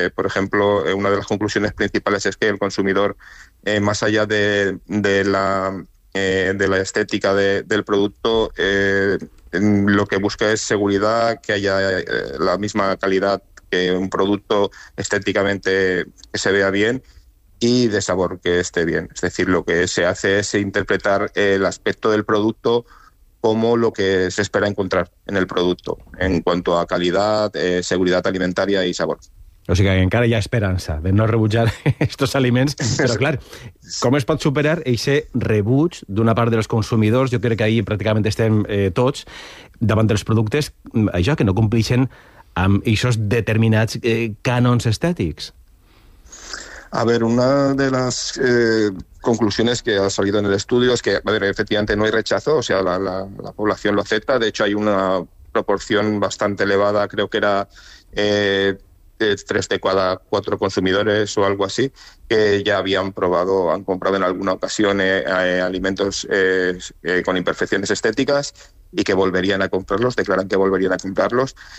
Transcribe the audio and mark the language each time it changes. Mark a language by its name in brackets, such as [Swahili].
[Spanish] Por ejemplo, una de las conclusiones principales es que el consumidor, más allá de la estética del producto, lo que busca es seguridad, que haya la misma calidad que un producto estéticamente que se vea bien, y de sabor, que esté bien. Es decir, lo que se hace es interpretar el aspecto del producto como lo que se espera encontrar en el producto, en cuanto a calidad, seguridad alimentaria y sabor. [Catalan] O sigui, encara hi ha esperança de no rebutjar estos aliments, però clar, com es pot superar aquest rebuig d'una part dels consumidors? Jo crec que ahí pràcticament estem tots davant dels productes, això, que no compleixen amb aquests determinats cànons estètics. [Spanish] A ver, una de las conclusiones que ha salido en el estudio es que, a ver, efectivamente no hay rechazo, o sea, la población lo acepta. De hecho, hay una proporción bastante elevada, creo que era 3 de cada 4 consumidores o algo así, que ya habían probado, han comprado en alguna ocasión alimentos con imperfecciones estéticas y que volverían a comprarlos, declaran que volverían a comprarlos.